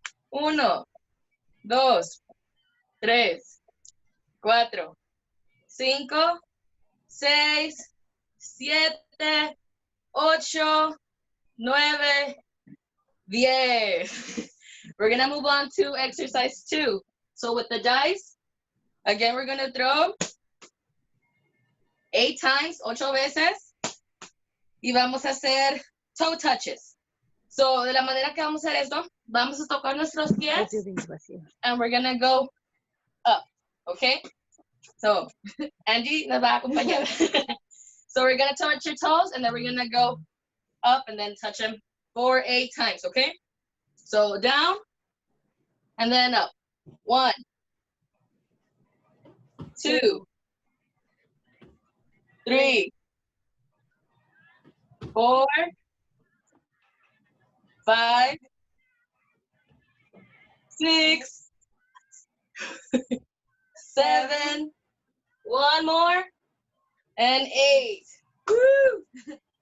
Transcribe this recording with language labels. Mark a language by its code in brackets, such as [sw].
[en] 1, 2, 3, 4, 5, 6, 7, 8, 9, 10. We're going to move on to exercise 2. So with the dice, again, we're going to throw 8 times, [es] 8 veces. Y vamos a hacer [en] toe touches. [es] So de la manera que vamos a hacer esto, vamos a tocar nuestros pies. [en] And we're going to go up, okay? [es] So Angie nos va a acompañar. [en] So we're going to touch your toes and then we're going to go up and then touch them for 8 times, okay? So down and then up. 1, 2, 3, 4, 5, 6, 7, 1 more, and 8. Woo!